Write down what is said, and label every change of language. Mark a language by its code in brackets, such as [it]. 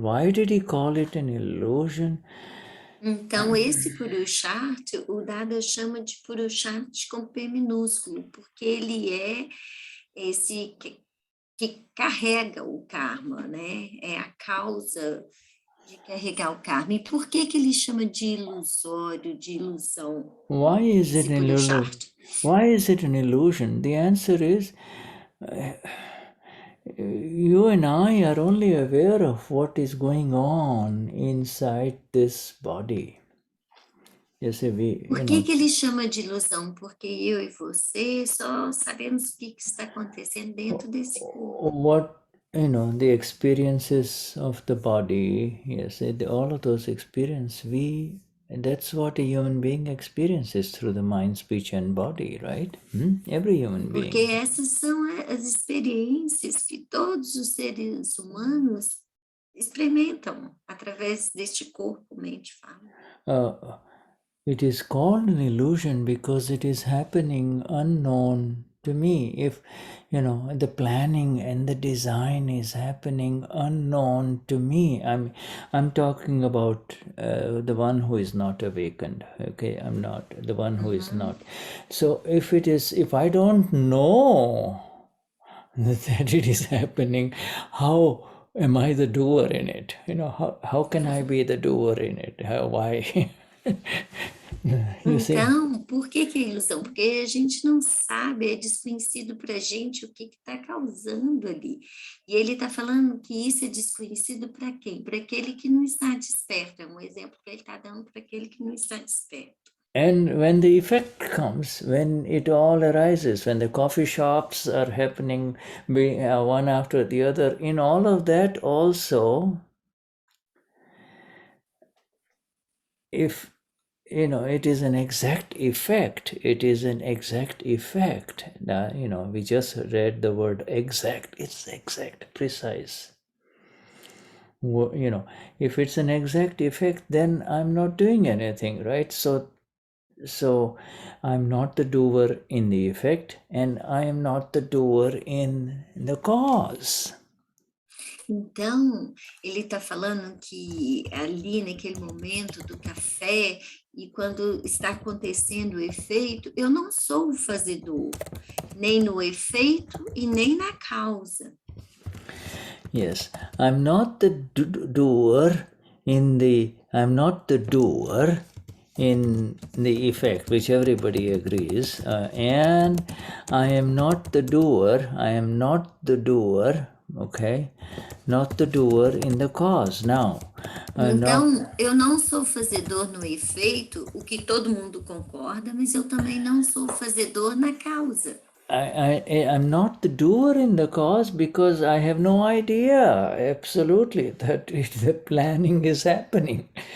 [en] Why did he call it an illusion? [pt] Então, esse Purushart, o Dada chama de Purushart com P minúsculo, porque ele é esse que carrega o karma, né? É a causa de carregar o karma. E por que ele chama de ilusório, de ilusão? [en] Why is it an illusion? Why is it an illusion? The answer is you and I are only aware of what is going on inside this body. You see, [pt] Por que ele chama de ilusão? Porque eu e você só sabemos o que está acontecendo dentro desse corpo. [en] What, the experiences of the body, yes, all of those experiences, that's what a human being experiences through the mind, speech and body, right? Every human being. [pt] Porque essas são as experiências que todos os seres humanos experimentam através deste corpo, mente, fala. [en] It is called an illusion because it is happening unknown to me. If, the planning and the design is happening unknown to me. I'm talking about the one who is not awakened. Okay, I'm not the one who is not. So if I don't know that it is happening, how am I the doer in it? How can I be the doer in it? Why? [pt] Então, por que é ilusão? Porque a gente não sabe, é desconhecido para a gente o que está causando ali. E ele está falando que isso é desconhecido para quem? Para aquele que não está desperto. É um exemplo que ele está dando para aquele que não está desperto. [en] And when the effect comes, when it all arises, when the coffee shops are happening one after the other, in all of that also, if it is an exact effect. It is an exact effect. We just read the word exact. It's exact, precise. If it's an exact effect, then I'm not doing anything, right? So I'm not the doer in the effect, and I am not the doer in the cause. [pt] Então, ele está falando que ali naquele momento do café e quando está acontecendo o efeito, eu não sou o fazedor, nem no efeito e nem na causa. [en] Yes, I'm not the doer in the. I'm not the doer in the effect, which everybody agrees, and I am not the doer. I am not the doer. Okay, not the doer in the cause. Now, [pt] então, eu não sou fazedor no efeito, o que todo mundo concorda, mas eu também não sou fazedor na causa. [en] I'm not the doer in the cause because I have no idea, absolutely, that the planning is happening.